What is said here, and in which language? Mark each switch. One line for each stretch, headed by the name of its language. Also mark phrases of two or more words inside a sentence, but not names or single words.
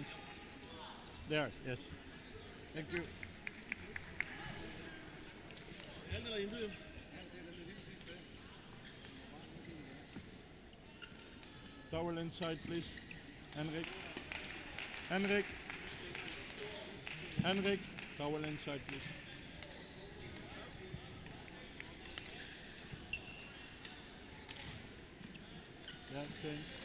English: There, yes. Thank you.
Danish: Alt eller intet jo.
English: Towel inside, please. Henrik. Henrik. Henrik. Towel inside, please. Yeah, change.